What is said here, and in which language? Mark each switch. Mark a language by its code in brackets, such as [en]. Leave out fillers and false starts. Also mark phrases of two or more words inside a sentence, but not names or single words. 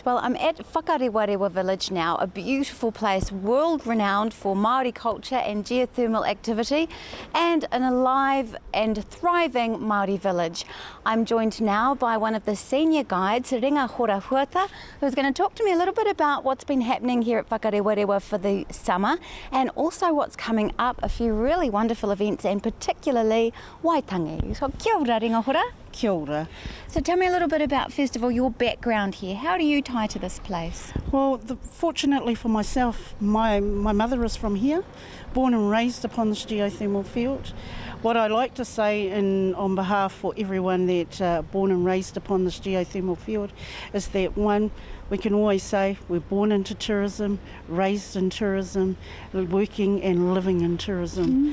[en] Well, I'm at Whakarewarewa village now, a beautiful place, world renowned for Māori culture and geothermal activity, and an alive and thriving Māori village. I'm joined now by one of the senior guides, Ringa Horahuata, who's going to talk to me a little bit about what's been happening here at Whakarewarewa for the summer, and also what's coming up, a few really wonderful events, and particularly Waitangi. So [mi] kia ora [en] Ringa Hora. [mi] Kia ora. [en] So tell me a little bit about, first of all, your background here. How do you tie to this place? Well, fortunately for myself, my mother is from here, born and raised upon this geothermal field. What I like to say on behalf for everyone that born and raised upon this geothermal field is that, one, we can always say we're born into tourism, raised in tourism, working and living in tourism.